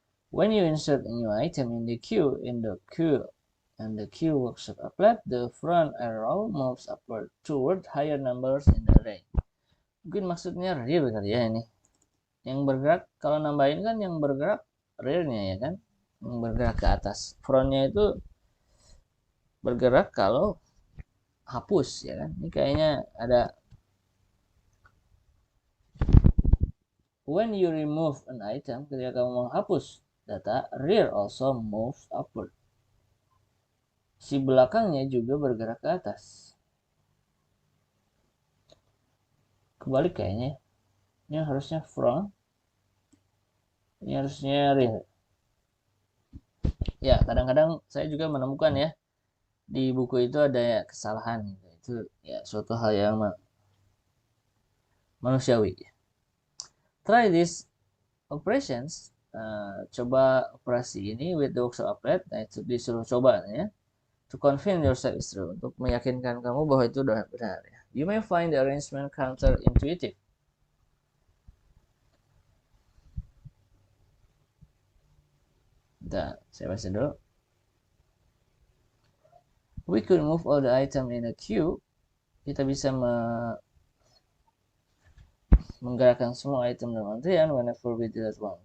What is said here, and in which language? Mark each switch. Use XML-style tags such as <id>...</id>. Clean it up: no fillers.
<en>When you insert a new item in the queue, and the queue works applet, the front arrow moves upward toward higher numbers in the array.</en> <id>Mungkin maksudnya rear kali ya ini. Yang bergerak, kalau nambahin kan yang bergerak rear-nya ya kan, yang bergerak ke atas. Front-nya itu bergerak kalau hapus ya kan. Ini kayaknya ada</id> <en>when you remove an item,</en> <id>ketika kamu menghapus data,</id> <en>rear also moves upward.</en> <id>Si belakangnya juga bergerak ke atas. Kebalik kayaknya. Ini harusnya front. Ini harusnya rear. Ya, kadang-kadang saya juga menemukan ya, di buku itu ada kesalahan. Itu ya suatu hal yang manusiawi.</id> <en>Try these operations.</en> <id>Coba operasi ini</id> <en>with the workshop applet.</en> <id>Nah, itu disuruh coba ya.</id> <en>To convince yourself is true.</en> <id>Untuk meyakinkan kamu bahwa itu udah benar ya.</id> <en>You may find the arrangement counterintuitive.</en> <id>Nah, saya baca dulu.</id> <en>We could move all the item in a queue.</en> <id>Kita bisa menggerakkan semua item dalam antrian</id> <en>whenever we delete one.</en>